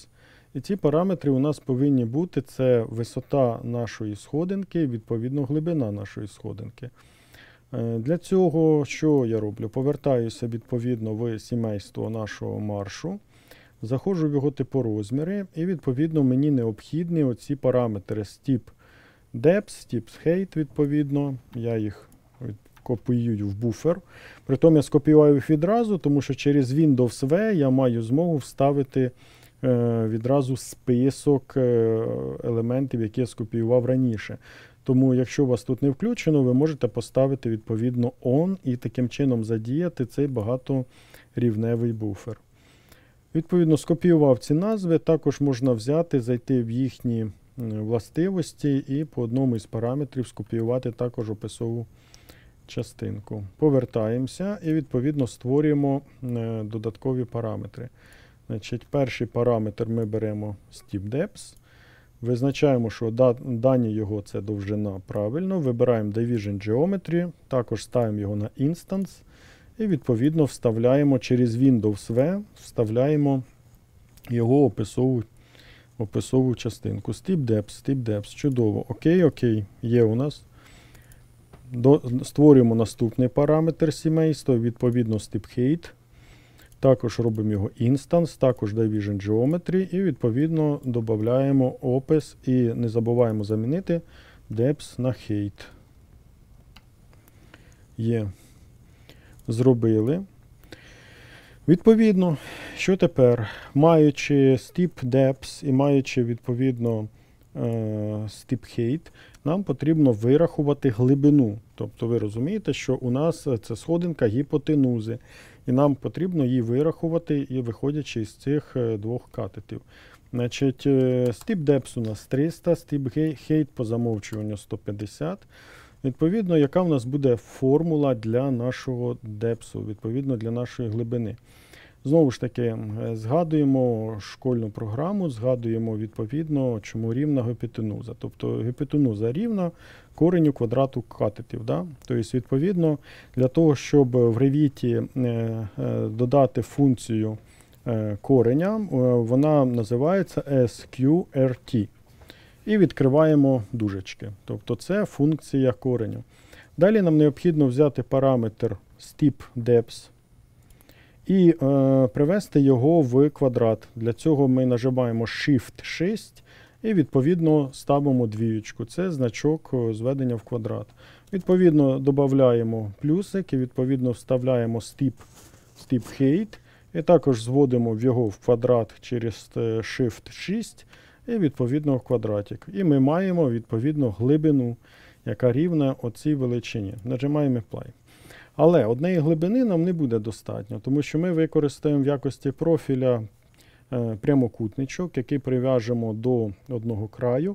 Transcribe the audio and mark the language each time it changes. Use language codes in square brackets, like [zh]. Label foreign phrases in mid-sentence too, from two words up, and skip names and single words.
[uk] І ці параметри у нас повинні бути: це висота нашої сходинки, відповідно глибина нашої сходинки. Для цього що я роблю? Повертаюся відповідно в сімейство нашого маршу, заходжу в його типорозміри і відповідно мені необхідні оці параметри [en] step depth, step height, [uk] відповідно, я їх копіюю в буфер. Притом я скопіюю їх відразу, тому що через Windows V я маю змогу вставити відразу список елементів, які я скопіював раніше. Тому, якщо у вас тут не включено, ви можете поставити відповідно on і таким чином задіяти цей багаторівневий буфер. Відповідно, скопіював ці назви, також можна взяти, зайти в їхні властивості і по одному із параметрів скопіювати також описову частинку. Повертаємося і відповідно створюємо додаткові параметри. Значить, перший параметр ми беремо [en] step depth, [uk] визначаємо, що дані його це довжина правильно, вибираємо [en] Division Geometry, [uk] також ставимо його на Instance і відповідно вставляємо через Windows V, вставляємо його описову частинку. [en] Step depth, [uk] чудово. Окей, є у нас. Створюємо наступний параметр сімейства, відповідно [en] step height. [uk] Також робимо його instance, також [en] Division Geometry [uk] і відповідно додаємо опис і не забуваємо замінити depth на height. Є. Зробили. Відповідно, що тепер? Маючи [en] step depth [uk] і маючи відповідно [en] step height, [uk] нам потрібно вирахувати глибину. Тобто ви розумієте, що у нас це сходинка гіпотенузи. І нам потрібно її вирахувати, і виходячи з цих двох катетів. Значить, [en] step depth [uk] у нас 300, [en] step height [uk] по замовчуванню 150. Відповідно, яка в нас буде формула для нашого депсу, відповідно для нашої глибини. Знову ж таки, згадуємо школьну програму, згадуємо відповідно, чому рівна гіпотенуза. Тобто гіпотенуза рівна кореню квадрату катетів. Да? Тобто, відповідно, для того, щоб в Revit додати функцію кореня, вона називається SQRT. І відкриваємо дужечки. Тобто це функція кореню. Далі нам необхідно взяти параметр [en] step depth [uk] і привести його в квадрат. Для цього ми нажимаємо Shift-6 І, відповідно, ставимо двієчку. Це значок зведення в квадрат. Відповідно, додаємо плюсик і, відповідно, вставляємо [en] step height. [uk] І також зводимо його в квадрат через Shift-6 і, відповідно, в квадратик. І ми маємо, відповідно, глибину, яка рівна оцій величині. Нажимаємо Apply. Але однієї глибини нам не буде достатньо, тому що ми використаємо в якості профіля прямокутничок, який прив'яжемо до одного краю.